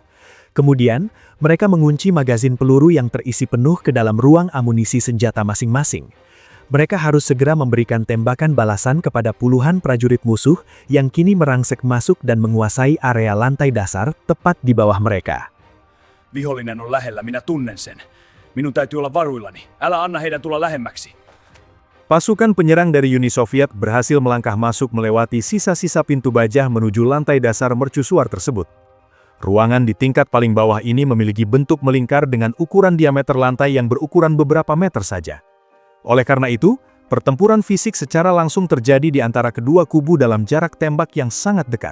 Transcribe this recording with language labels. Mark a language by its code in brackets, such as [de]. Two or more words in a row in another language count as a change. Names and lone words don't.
[id] Kemudian, mereka mengunci magazin peluru yang terisi penuh ke dalam ruang amunisi senjata masing-masing. Mereka harus segera memberikan tembakan balasan kepada puluhan prajurit musuh yang kini merangsek masuk dan menguasai area lantai dasar tepat di bawah mereka. [fi] Vihollinen on lähellä, minä tunnen sen. Minun täytyy olla varuillani. Älä anna heidän tulla lähemmäksi. [id] Pasukan penyerang dari Uni Soviet berhasil melangkah masuk melewati sisa-sisa pintu baja menuju lantai dasar mercusuar tersebut. Ruangan di tingkat paling bawah ini memiliki bentuk melingkar dengan ukuran diameter lantai yang berukuran beberapa meter saja. Oleh karena itu, pertempuran fisik secara langsung terjadi di antara kedua kubu dalam jarak tembak yang sangat dekat.